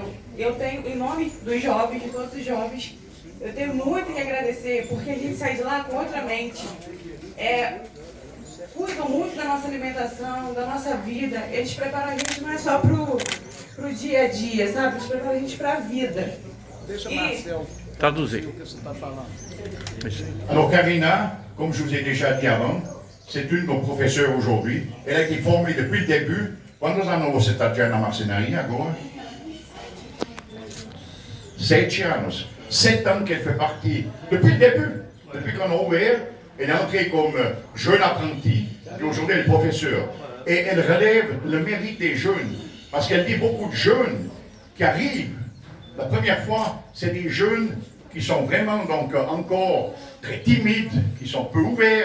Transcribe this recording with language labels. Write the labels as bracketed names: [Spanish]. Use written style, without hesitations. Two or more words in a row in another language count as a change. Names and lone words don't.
[Portuguese] Eu tenho, em nome dos jovens, de todos os jovens, eu tenho muito que agradecer, porque a gente sai de lá com outra mente. Cuidam muito da nossa alimentação, da nossa vida. Eles preparam a gente não é só pro dia a dia, sabe? Eles preparam a gente pra vida. Deixa Marcel traduzir o que você está falando. [French] Alors Karina, comme je vous ai déjà dit avant, c'est une de nos professeurs aujourd'hui. Elle a été formée depuis le début. [Portuguese] Quantos anos você está já na marcenaria agora? 7 anos. [French] 7 ans qu'elle fait partie, depuis le début, depuis qu'on a ouvert, elle est entrée comme jeune apprentie, et aujourd'hui elle est professeure. Et elle relève le mérite des jeunes, parce qu'elle dit beaucoup de jeunes qui arrivent. La première fois, c'est des jeunes qui sont vraiment donc encore très timides, qui sont peu ouverts.